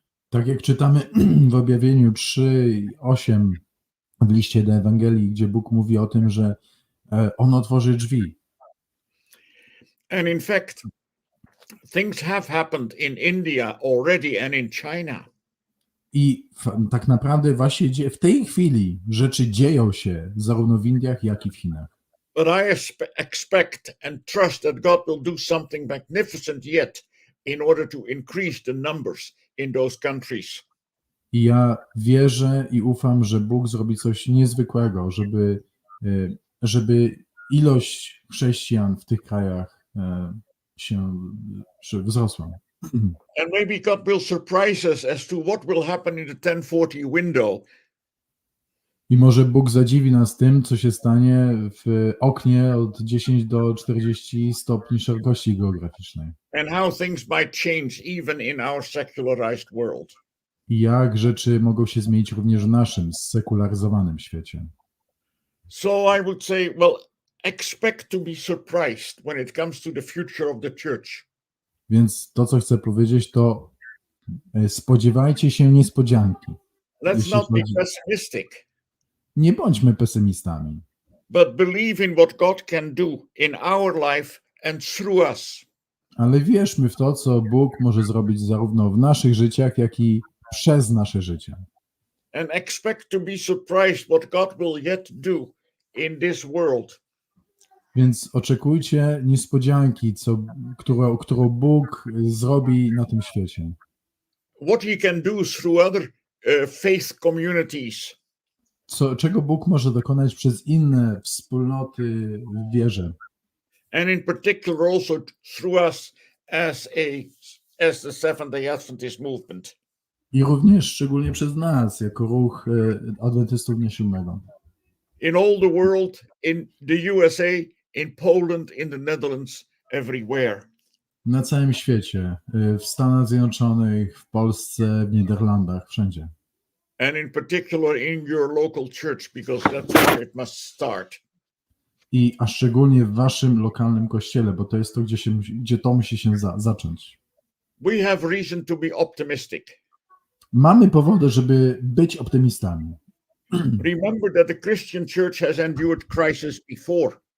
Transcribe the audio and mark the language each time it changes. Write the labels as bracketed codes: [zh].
[pl] Tak jak czytamy w Objawieniu 3:8 w liście do Ewangelii, gdzie Bóg mówi o tym, że On otworzy drzwi. [en] And in fact, things have happened in India already and in China. [pl] I tak naprawdę właśnie w tej chwili rzeczy dzieją się zarówno w Indiach, jak i w Chinach. [en] But I expect and trust that God will do something magnificent yet in order to increase the numbers in those countries. [pl] I ja wierzę i ufam, że Bóg zrobi coś niezwykłego, żeby ilość chrześcijan w tych krajach się wzrosła. [en] And maybe God will surprise us as to what will happen in the 1040 window. [pl] I może Bóg zadziwi nas tym, co się stanie w oknie od 10 do 40 stopni szerokości geograficznej. [en] And how things might change even in our secularized world. [pl] I jak rzeczy mogą się zmienić również w naszym zsekularyzowanym świecie. [en] So I would say, well, expect to be surprised when it comes to the future of the church. [pl] Więc to, co chcę powiedzieć, to spodziewajcie się niespodzianki. [en] Let's not be pessimistic, [pl] Nie bądźmy pesymistami, [en] but believe in what God can do in our life and through us. [pl] ale wierzmy w to, co Bóg może zrobić zarówno w naszych życiach, jak i przez nasze życie. [en] And expect to be surprised what God will yet do in this world. [pl] Więc oczekujcie niespodzianki, którą Bóg zrobi na tym świecie. [en] What he can do through other faith communities. [pl] Czego Bóg może dokonać przez inne wspólnoty w wierze. [en] And in particular also through us as the Seventh-day Adventist movement. [pl] I również szczególnie przez nas, jako ruch Adwentystów Dnia Siódmego. [en] In all the world, in the USA, in Poland, in the Netherlands, everywhere. [pl] Na całym świecie, w Stanach Zjednoczonych, w Polsce, w Niderlandach, wszędzie. [en] And in particular in your local church, because that's where it must start. [pl] A szczególnie w waszym lokalnym kościele, bo to jest to, gdzie to musi się zacząć. [en] We have reason to be optimistic. [pl] mamy powody, żeby być optymistami. [en] Remember that the Christian church has endured crisis before.